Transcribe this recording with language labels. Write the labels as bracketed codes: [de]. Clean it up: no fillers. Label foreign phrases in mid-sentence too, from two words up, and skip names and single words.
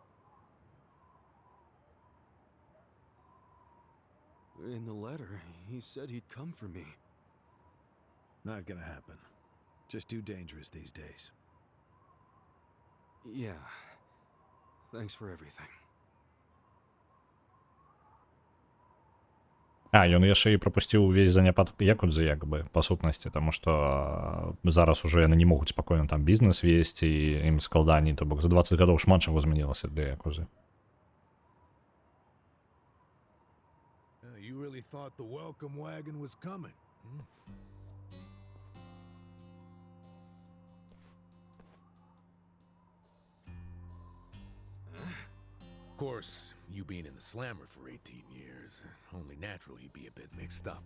[en] In the letter, he said he'd come for me. Not gonna happen. Just too dangerous these days. Yeah. Thanks for everything. [be] Ён яшчэ і прапусціў увесь заняпад якудзы, як бы, па сутнасці, таму што зараз ужо яны не могуць спакойна там бізнес весці, і ім складаней, то бок за 20 гадоў шмат чаго змянілася для якудзы. [en] You really thought the welcome wagon was coming? Of course, you being in the slammer for 18 years, only natural you'd be a bit mixed up.